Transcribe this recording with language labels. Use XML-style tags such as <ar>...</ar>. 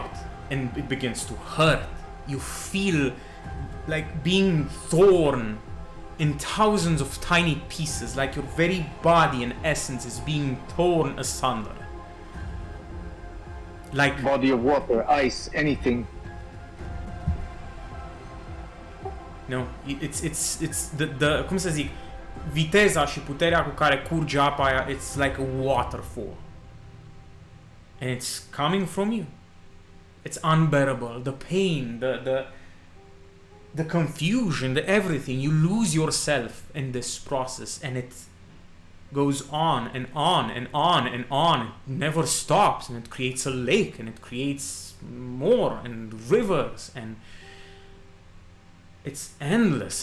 <en>out and it begins to hurt. You feel like being torn in thousands of tiny pieces, like your very body and essence is being torn asunder. Like Body of water, ice, anything. no, it's the</en> <ro>cum să zic, viteza și puterea cu care curge apa aia,</ro> <en>it's like a waterfall. And it's coming from you. It's unbearable. The pain, the confusion, the everything. You lose yourself in this process, and it goes on and on and on and on. It never stops, and it creates a lake, and it creates more and rivers, and it's endless.</en>